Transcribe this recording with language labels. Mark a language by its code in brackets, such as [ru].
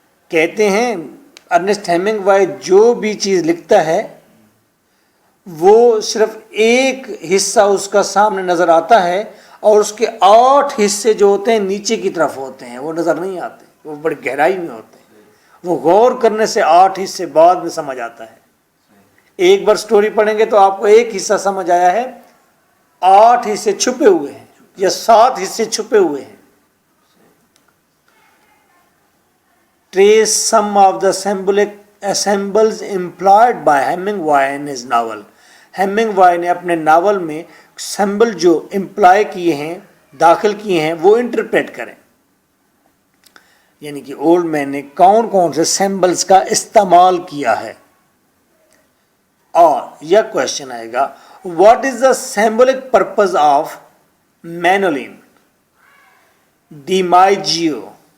[ur] کہتے ہیں ارنسٹ ہیمنگوائے جو بھی چیز لکھتا ہے وہ صرف ایک حصہ اس کا سامنے نظر آتا ہے اور اس کے 8 حصے جو ہوتے ہیں نیچے کی طرف ہوتے ہیں, وہ نظر نہیں آتے, وہ بڑی گہرائی میں ہوتے ہیں. وہ غور کرنے سے 8 حصے بعد میں سمجھ آتا ہے. ایک بار سٹوری پڑھیں گے تو آپ کو ایک حصہ سمجھ آیا ہے, 8 حصے چھپے ہوئے ہیں یا 7 حصے چھپے ہوئے ہیں. [en] Trace some of the symbolic symbols employed by Hemingway in his novel. [ur] ہیمنگوائے نے اپنے ناول میں سمبل جو امپلائی کیے ہیں, داخل کیے ہیں, وہ انٹرپریٹ کریں. یعنی کہ اولڈ مین نے کون کون سے سمبلز کا استعمال کیا ہے. اور یہ کوشچن آئے گا, [en] What is the symbolic purpose of مینولین ڈیمائیجیو.